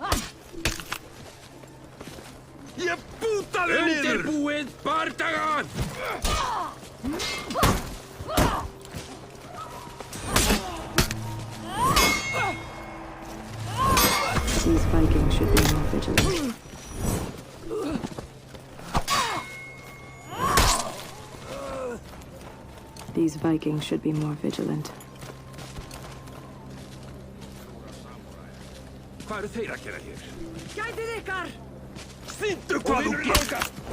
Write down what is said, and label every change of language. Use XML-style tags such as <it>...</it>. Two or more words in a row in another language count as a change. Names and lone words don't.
<en>These Vikings should be more vigilant. These Vikings should be more vigilant.</en> <is>Hvað eru þeir að gera hér? Gætið ykkar! Sýndu hvað þú getur!</is>